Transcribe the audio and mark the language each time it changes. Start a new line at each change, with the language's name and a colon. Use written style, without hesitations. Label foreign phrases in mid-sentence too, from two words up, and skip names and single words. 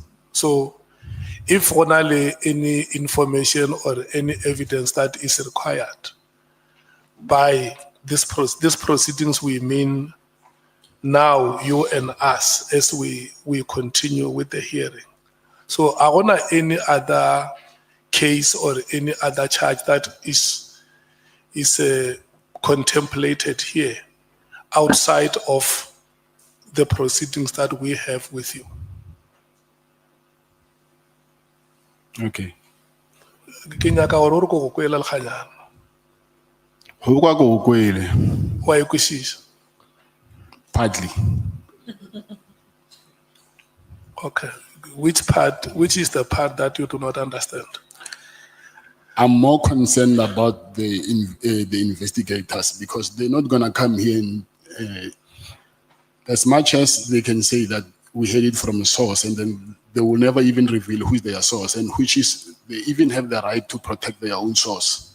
English: So if only any information or any evidence that is required by this proceedings, we mean now you and us as we continue with the hearing. So I want any other case or any other charge that is contemplated here outside of the proceedings that we have with you. Okay.
Northern Sotho: Ke nyaka gore o re ko go kwela lekganyana. Go kwa go kwele, Wa e kwešiša?
English: partly. Okay. Which is the part that you do not understand? I'm more concerned about the investigators because they're not gonna come here and as much as they can say that we heard it from a source and then they will never even reveal who's their source and which is, they even have the right to protect their own source.